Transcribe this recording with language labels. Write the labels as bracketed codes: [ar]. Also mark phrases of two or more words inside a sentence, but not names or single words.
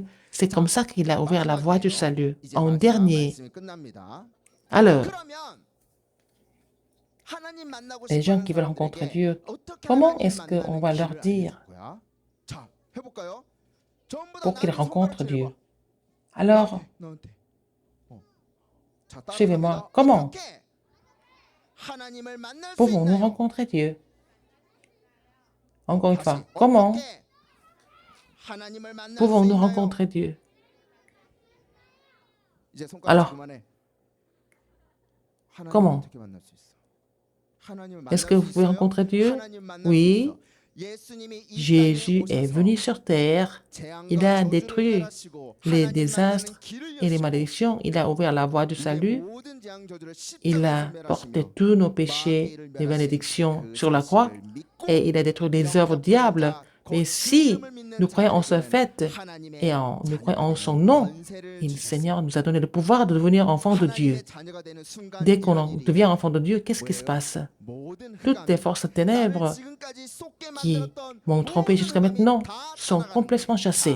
[fr] C'est comme ça qu'il a ouvert la voie du salut. En dernier. Alors, les gens qui veulent rencontrer Dieu, comment est-ce qu'on va leur dire? pour qu'ils rencontrent Dieu. Alors, [ko] 너한테. 자, [fr] suivez-moi. [ko] 따라갑니다. [fr] Comment [ko] 어떻게 하나님을 만날 수 [fr] pouvons-nous [ko] 있나요? [fr] rencontrer Dieu? Encore une [ko] 다시, [fr] fois, comment [ko] 어떻게 하나님을 만날 수 [fr] pouvons-nous [ko] 있나요? [fr] rencontrer Dieu? [ko] 이제 손가락 [fr] Alors, [ko] 그만해. 하나님을 [fr] comment? [ko] 어떻게 만날 수 있어? 하나님을 [fr] Est-ce [ko] 만날 [fr] que [ko] 수 [fr] vous pouvez [ko] 있어요? [fr] rencontrer Dieu? [ko] 하나님 만날 수 [fr] Oui. [ko] 있어. 예수님이 이 [fr] Jésus [ko] 땅에 [fr] est [ko] 오셔서 [fr] venu sur terre. [ko] 재앙과 [fr] Il a [ko] 저주를 [fr] détruit [ko] 멸하시고 [fr] les [ko] 하나님 [fr] désastres [ko] 만나는 길을 [fr] et les [ko] 여시고 [fr] malédictions. Il a ouvert la voie du [ko] 이제 [fr] salut. [ko] 모든 재앙 저주를 [fr] Il [ko] 십자가에서 [fr] a porté [ko] 멸하시며 [fr] tous nos péchés, [ko] 마귀를 [fr] les [ko] 멸하신 [fr] malédictions [ko] 그 [fr] sur la croix [ko] 사실을 믿고 [fr] et il a détruit les œuvres du diable. Mais si nous croyons en ce fait et nous croyons en son nom, le Seigneur nous a donné le pouvoir de devenir enfants de Dieu. Dès qu'on devient enfant de Dieu, qu'est-ce qui se passe? Toutes les forces de ténèbres qui m'ont trompé jusqu'à maintenant sont complètement chassées.